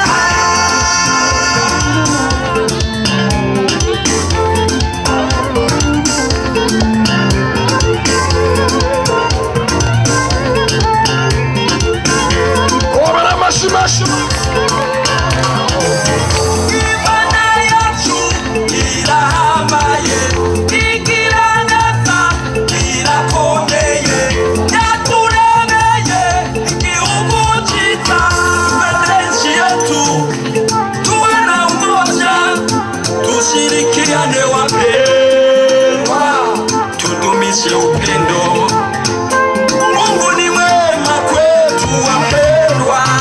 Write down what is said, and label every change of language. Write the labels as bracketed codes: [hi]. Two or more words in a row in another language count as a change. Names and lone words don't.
[rn] Komera amashyi menshi. Imana yacu irahambaye, igira neza, irakomeye, yaturemeye igihugu cyiza. [sw] Mbere nchi yetu tuwe na umoja, tushirikiane wapendwa, tudumishe upendo. Mungu ni mwema kwetu wapendwa.